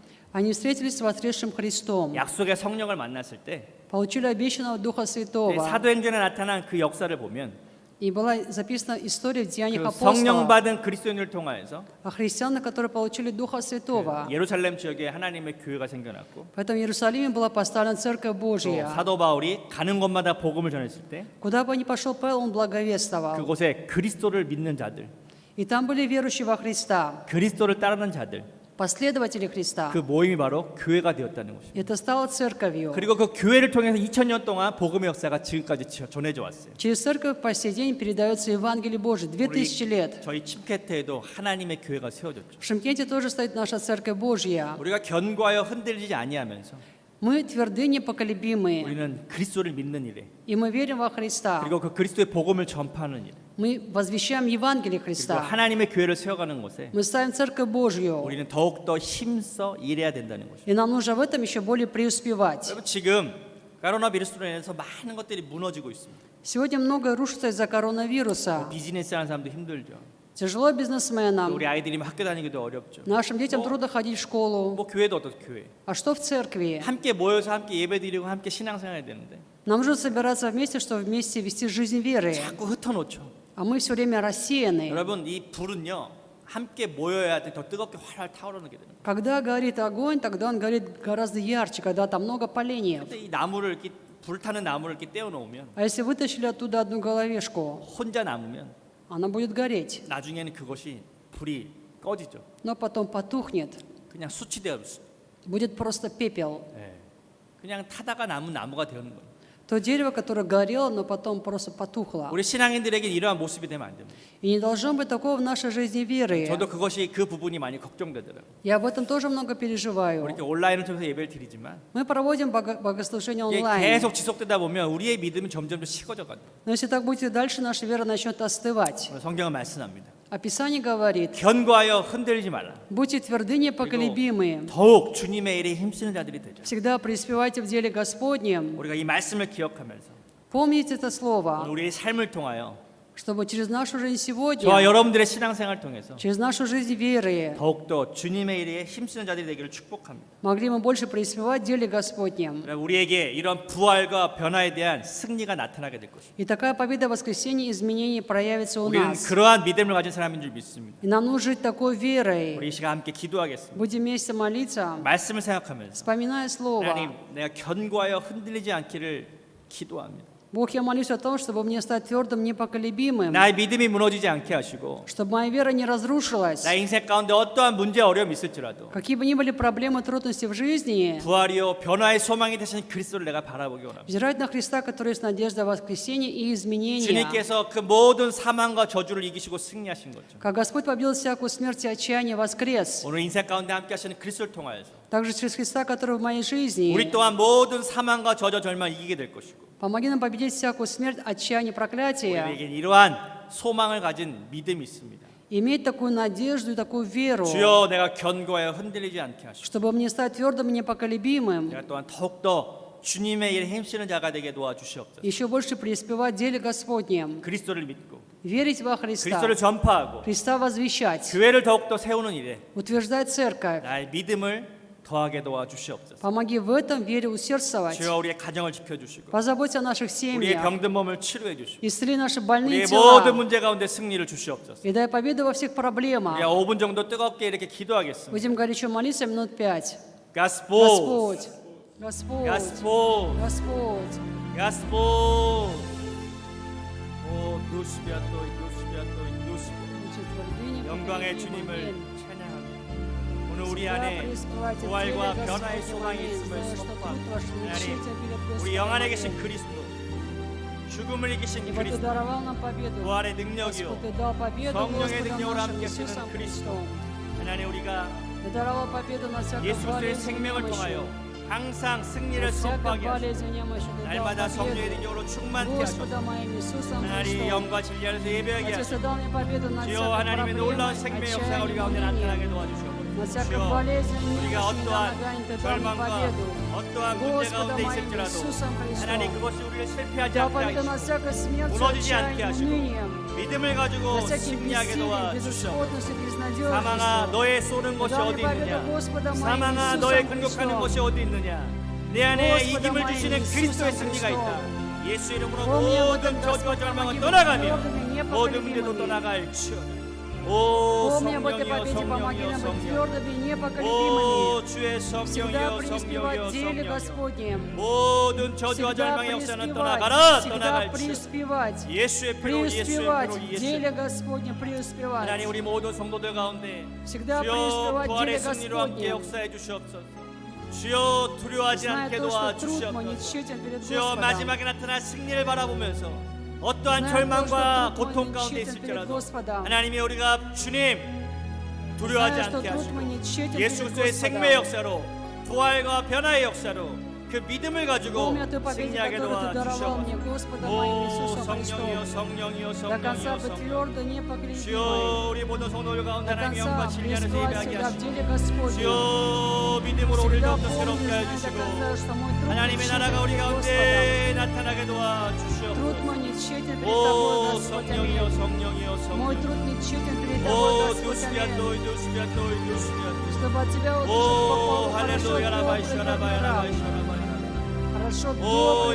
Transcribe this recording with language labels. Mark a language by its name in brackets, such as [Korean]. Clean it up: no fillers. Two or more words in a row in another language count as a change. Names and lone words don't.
[Russian] Они встретились с воскресшим Христом, [Korean] 약속의 성령을 만났을 때 [Russian] получили обещанного Духа Святого. [Korean] 사도행전에 나타난 그 역사를 보면 [Russian] И была записана история в Деяниях [Korean] 그 성령 [Russian] апостолов [Korean] 받은 그리스도인을 통하여서 [Russian] о христианах, которые получили Духа Святого. [Korean] 예루살렘 지역에 하나님의 교회가 생겨났고 [Russian] Поэтому в Иерусалиме была поставлена Церковь [Korean] 또 [Russian] Божья. [Korean] 사도 바울이 가는 곳마다 복음을 전했을 때 [Russian] Куда бы ни пошел Павел, он благовествовал. [Korean] 그곳에 그리스도를 믿는 자들, [Russian] И там были верующие во Христа, [Korean] 그리스도를 따르는 자들, [Russian] последователи Христа. [Korean] 그 모임이 바로 교회가 되었다는 것입니다. [Russian] Это стало церковью. [Korean] 그리고 그 교회를 통해서 2000년 동안 복음의 역사가 지금까지 전해져 왔어요. [Russian] Через церковь по сей день передается Евангелие Божие. 2000 лет. [Korean] 저희 침케트에도 하나님의 교회가 세워졌죠. [Russian] В Шымкенте тоже стоит наша Церковь Божья. [Korean] 우리가 견고하여 흔들리지 아니하면서 [Russian] Мы тверды, непоколебимые, [Korean] 우리는 그리스도를 믿는 일에 [Russian] и мы верим во Христа. [Korean] 그리고 그 그리스도의 복음을 전파하는 일, [Russian] Мы возвещаем Евангелие [Korean] 그리고 [Russian] Христа. [Korean] 하나님의 교회를 세워가는 것에 [Russian] Мы ставим Церковь Божью. [Korean] 우리는 더욱더 힘써 일해야 된다는 것입니다. [Russian] И нам нужно в этом еще более преуспевать. [Korean] 여러분, 지금 코로나 비루스로 인해서 많은 것들이 무너지고 있습니다. [Russian] Сегодня многое рушится из-за коронавируса. [Korean] 비즈니스 하는 사람도 힘들죠. [Russian] Тяжело [Korean] 또 [Russian] бизнесменам. [Korean] 우리 아이들이 학교 다니기도 어렵죠. [Russian] Нашим детям трудно ходить в школу. [Korean] 뭐 교회도 어떤 교회? [Russian] А что в церкви? [Korean] 함께 모여서 함께 예배드리고 함께 신앙생활 해야 되는데 [Russian] Нам нужно собираться вместе, чтобы вместе вести жизнь веры. [Korean] 자꾸 흩어놓죠. [Russian] А мы все время рассеяны. [Korean] 여러분, 이 불은요 함께 모여야 더 뜨겁게 활활 타오르게 되는 거예요. [Russian] Когда горит огонь, тогда он горит гораздо ярче, когда там много поленьев. [Korean] 근데 이 나무를 이렇게 불타는 나무를 이렇게 떼어 놓으면 [Russian] А если вытащили оттуда одну головешку, [Korean] 혼자 남으면 [Russian] она будет гореть, [Korean] 나중에는 그것이 불이 꺼지죠. [Russian] но потом потухнет, [Korean] 그냥 수치되어 있어요. [Russian] будет просто пепел. [Korean] 그냥 타다가 남은 나무가 되는 거예요. [Russian] То дерево, которое горело, но потом просто потухло. [Korean] 우리 신앙인들에게 이러한 모습이 되면 안 됩니다. [Russian] И не должно быть такого в нашей жизни веры. [Korean] 저도 그것이 그 부분이 많이 걱정되더라고요. [Russian] Я об этом тоже много переживаю. [Korean] 우리 이렇게 온라인을 통해서 예배를 드리지만 [Russian] Мы проводим богослужение [Korean] 이게 [Russian] онлайн. [Korean] 계속 지속되다 보면 우리의 믿음이 점점 더 식어져 가요. [Russian] Но если так будет и дальше, наша вера начнет остывать. [Korean] 성경은 말씀합니다. [Russian] А Писание говорит, [Korean] 견고하여 흔들리지 말라. [Russian] будьте тверды, непоколебимые. [Korean] 더욱 주님의 일에 힘쓰는 자들이 되자. [Russian] Всегда преуспевайте в деле Господнем. [Korean] 우리가 이 말씀을 기억하면서 [Russian] Помните это [Korean] 오늘 [Russian] слово, [Korean] 우리의 삶을 통하여 [Russian] чтобы через нашу жизнь [Korean] 저와 [Russian] сегодня, [Korean] 여러분들의 신앙생활을 통해서 [Russian] через нашу жизнь веры, [Korean] 더욱더 주님의 일에 힘쓰는 자들이 되기를 축복합니다. [Russian] могли мы больше преуспевать в деле Господнем. [Korean] 우리에게 이런 부활과 변화에 대한 승리가 나타나게 될 것입니다. [Russian] И такая победа воскресения, изменений проявится у [Korean] 우리는 [Russian] нас. [Korean] 그러한 믿음을 가진 사람인 줄 믿습니다. [Russian] И нам нужно жить такой верой. [Korean] 우리 이 시간 함께 기도하겠습니다. [Russian] Будем вместе молиться, [Korean] 말씀을 생각하면서 [Russian] вспоминая слово. [Korean] 하나님 내가 견고하여 흔들리지 않기를 기도합니다. [Russian] Бог, я молюсь о том, чтобы мне стать твердым, непоколебимым, [Korean] 나의 믿음이 무너지지 않게 하시고 [Russian] чтобы моя вера не разрушилась. [Korean] 나의 인생 가운데 어떠한 문제 어려움이 있을지라도 [Russian] Какие бы ни были проблемы, трудности в жизни, [Korean] 부활이요 변화의 소망이 되신 그리스도를 내가 바라보기 원합니다. [Russian] взирать на Христа, который есть надежда воскресения и изменения. [Korean] 주님께서 그 모든 사망과 저주를 이기시고 승리하신 것처럼 [Russian] Как Господь победил всякую смерть и отчаяние, воскрес. [Korean] 오늘 인생 가운데 함께 하시는 그리스도를 통하여서 [Russian] Также через Христа, который в моей жизни, [Korean] 우리 또한 모든 사망과 저주 절망을 이기게 될 것이고 [Russian] помоги нам победить всякую смерть, отчаяние, проклятие, [Korean] 우리에게 이러한 소망을 가진 믿음이 있습니다. [Russian] иметь такую надежду и такую веру, [Korean] 주여 내가 견고하여 흔들리지 않게 하시고 [Russian] чтобы мне стать твердым и непоколебимым, [Korean] 내가 또한 더욱더 주님의 일에 힘쓰는 자가 되게 도와주시옵소서. [Russian] еще больше преуспевать в деле Господнем, [Korean] 그리스도를 믿고 [Russian] верить во Христа, [Korean] 그리스도를 전파하고 [Russian] Христа возвещать, [Korean] 교회를 더욱더 세우는 일에 [Russian] утверждать церковь. [Korean] 나의 믿음을 더하게 도와주시옵소서. [Russian] Помоги в этом вере усердствовать. [Korean] 주여 우리의 가정을 지켜주시고 [Russian] Позаботься о наших [Korean] 우리의 [Russian] семьях. [Korean] 병든 몸을 치료해 주시고 [Russian] Исцели наши больные [Korean] 우리의 모든 [Russian] тела. [Korean] 문제 가운데 승리를 주시옵소서. [Russian] И дай победу во всех проблемах. [Korean] 우리가 5분 정도 뜨겁게 이렇게 기도하겠습니다. [Russian] Будем горячо молиться минут 5. 가스포 Господь, Господь, 가스포 Господь. 가스포 오 누스비아토이 누스비아토이 누스비 Будьте твердыни, [Korean] 영광의 [Russian] поколебимы. [Korean] 주님을 [Russian] Аминь. [Korean] 찬양합니다. 오늘 우리 [Russian] Всегда [Korean] 안에 [Russian] преуспевайте в [Korean] 부활과 [Russian] деле [Korean] 변화의 [Russian] Господнем. [Korean] 소망이 [Russian] Аминь. [Korean] 있음을 [Russian] Знаю, что [Korean] 선포합니다. [Russian] труд ваш [Korean] 하나님, [Russian] мучитель перед [Korean] 우리 영 안에 계신 [Russian] Господом. [Korean] 그리스도 죽음을 이기신 [Russian] Ибо Ты [Korean] 그리스도 [Russian] даровал нам победу. [Korean] 부활의 능력이요 [Russian] Господь, Ты дал победу [Korean] 성령의 [Russian] Господом [Korean] 능력으로 [Russian] нашим [Korean] 함께 [Russian] Иисусом [Korean] 쓰는 그리스도. [Russian] Христом. [Korean] 하나님 우리가 [Russian] Ты даровал победу на всяком [Korean] 예수 그리스도의 [Russian] болезни [Korean] 생명을 [Russian] немощи. [Korean] 통하여 항상 [Russian] На [Korean] 승리를 [Russian] всяком [Korean] 선포하게 하시고 [Russian] болезни немощи Ты дал [Korean] 날마다 성령의 [Russian] победу. [Korean] 능력으로 충만케 하소서. [Russian] Господа моим Иисусом [Korean] 하나님 [Russian] Христом. [Korean] 영과 진리 안에서 예배하게 [Russian] Отец, [Korean] 하소서. [Russian] Ты дал мне победу над [Korean] 주여 [Russian] всякой [Korean] 하나님의 [Russian] проблемой, [Korean] 놀라운 생명의 역사가 우리 가운데 [Russian] отчаянием, [Korean] 나타나게 [Russian] унынием. [Korean] 도와주시옵소서. [Russian] На всякой [Korean] 주여 [Russian] болезни, [Korean] 우리가 [Russian] немощи, [Korean] 어떠한 [Russian] недомогании Ты дал мне [Korean] 절망과 [Russian] победу. [Korean] 어떠한 문제 [Russian] Господа [Korean] 가운데 [Russian] моим [Korean] 있을지라도 [Russian] Иисусом [Korean] 하나님 [Russian] Христом. [Korean] 그것이 우리를 실패하지 [Russian] Дал [Korean] 않게 [Russian] победу на [Korean] 하시고 [Russian] всякой смерти, [Korean] 무너지지 않게 [Russian] отчаянии, [Korean] 하시고 [Russian] унынием. [Korean] 믿음을 가지고 [Russian] На всяким [Korean] 승리하게 [Russian] бессилием, [Korean] 도와주시옵소서. [Russian] безысходностью, [Korean] 사망아 [Russian] безнадежностью. [Korean] 너의 쏘는 것이 [Russian] Дай [Korean] 어디 [Russian] мне победу, [Korean] 있느냐 [Russian] Господа моим [Korean] 사망아 [Russian] Иисусом [Korean] 너의 공격하는 [Russian] Христом. [Korean] 것이 어디 있느냐 내 안에 [Russian] Господа [Korean] 이김을 [Russian] моим [Korean] 주시는 [Russian] Иисусом [Korean] 그리스도의 승리가 [Russian] Христом. [Korean] 있다 예수 이름으로 [Russian] Помни об [Korean] 모든 [Russian] этом, [Korean] 저주와 [Russian] Господь, [Korean] 절망은 [Russian] помоги [Korean] 떠나가며 [Russian] быть твердыми, [Korean] 모든 문제도 [Russian] непоколебимыми. [Korean] 떠나갈 치어다 오 [Russian] Помни об этой [Korean] 성령이여 [Russian] победе, помоги [Korean] 성령이여 [Russian] нам быть [Korean] 성령 [Russian] твердыми и 오 непоколебимыми. [Korean] 주의 [Russian] Всегда [Korean] 성령이여 [Russian] преуспевать [Korean] 성령이여 [Russian] в деле [Korean] 성령이여 [Russian] Господнем. [Korean] 모든 저주와 [Russian] Всегда [Korean] 절망의 역사는 [Russian] преуспевать, [Korean] 떠나가라 [Russian] всегда [Korean] 떠나갈 치어다 [Russian] преуспевать. [Korean] 예수의 피로 예수의 [Russian] Преуспевать [Korean] 피로 [Russian] в [Korean] 예수의 [Russian] деле Господнем, преуспевать. [Korean] 하나님 우리 모든 성도들 가운데 [Russian] Всегда [Korean] 주여 [Russian] преуспевать в [Korean] 부활의 [Russian] деле [Korean] 승리로 함께 [Russian] Господнем. [Korean] 역사해 주시옵소서 주여 두려워하지 [Russian] Зная [Korean] 않게 [Russian] то, что труд мой [Korean] 도와주시옵소서 [Russian] не тщетен перед [Korean] 주여 [Russian] Господом. [Korean] 마지막에 나타날 승리를 바라보면서 어떠한 [Russian] Зная то, [Korean] 절망과 [Russian] что труд [Korean] 고통 [Russian] мой не [Korean] 가운데 [Russian] тщетен перед [Korean] 있을지라도 [Russian] Господом. [Korean] 하나님이 우리가 주님 두려워하지 [Russian] Зная, что [Korean] 않게 [Russian] труд мой [Korean] 하시고 [Russian] не тщетен [Korean] 예수 [Russian] перед [Korean] 그리스도의 생명의 [Russian] Господом. [Korean] 역사로 부활과 변화의 역사로 그 믿음을 가지고 [Russian] Помни о той победе, [Korean] 승리하게 [Russian] которую Ты даровал мне, [Korean] 도와주시옵소서 [Russian] Господа моим 오 Иисусом [Korean] 성령이여 [Russian] Христом. [Korean] 성령이여 [Russian] До конца [Korean] 성령이여 [Russian] быть [Korean] 성령 [Russian] твердо, непоколебимой. [Korean] 주여 우리 모든 성도들 가운데 [Russian] До [Korean] 하나님의 영과 [Russian] конца [Korean] 진리 안에서 [Russian] преуспевать [Korean] 예배하게 [Russian] всегда в [Korean] 하시고 [Russian] деле Господнем. [Korean] 주여 믿음으로 우리를 [Russian] Всегда [Korean] 더욱더 [Russian] помни, [Korean] 새롭게 [Russian] зная до [Korean] 해주시고 [Russian] конца, что мой труд не [Korean] 하나님의 나라가 우리 [Russian] тщетен перед Господом. [Korean] 가운데 나타나게 [Russian] Труд [Korean] 도와주시옵소서 [Russian] мой не тщетен перед 오 Тобой, Господь, [Korean] 성령이여 [Russian] аминь. [Korean] 성령이여 [Russian] Мой [Korean] 성령 [Russian] труд не тщетен перед Тобой, 오 Господь, аминь. 두스비아토이 두스비아토이 두스비아토이 Чтобы от Тебя 오 услышать похвалу, хорошо, 할렐루야 라바이 добрый, 셔라바이 верный 라바이 раб. 셔라바이 Хорошо, 오 добрый,